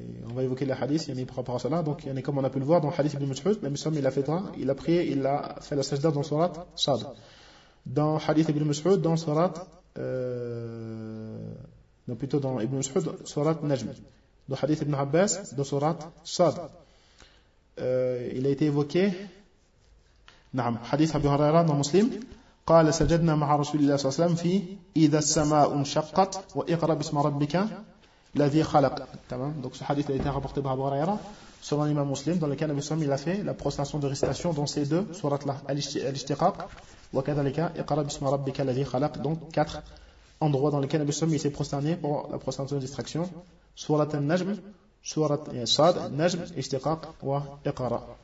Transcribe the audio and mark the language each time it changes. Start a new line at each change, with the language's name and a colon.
French: On va évoquer les hadiths, il y en a par rapport à cela. Donc, il y en a comme on a pu le voir dans le hadith ibn Mas'ud, le Nabi l'a fait, il a prié, il a fait la sajda dans surat Sad. Dans Hadith Ibn Mas'ud, dans Surat, plutôt dans Ibn Mas'ud, Surat Najm. Dans Hadith Ibn Abbas, dans Surat Sad. Il a été évoqué, Naam, Hadith Abu Huraira dans Muslim,
Arabic: قال سجدنا مع رسول الله صلى الله عليه وسلم في إذا السماء انشقت وإقرأ باسم ربك الذي خلق. تمام.
French: Donc ce hadith a été rapporté par Abu Huraira, selon l'imam muslim, dans lequel Nabi Sallam il a fait la prostration de récitation dans ces deux sourates-là, Al-Ishtiqaq, Wakadalika, Iqra bismi rabbika alladhi khalaq, donc quatre endroits dans lesquels Nabi Sallam il s'est prosterné pour la prostration de distraction, sourate Al-Najm, sourate Sad, Najm, Ishtiqaq, wa Iqra.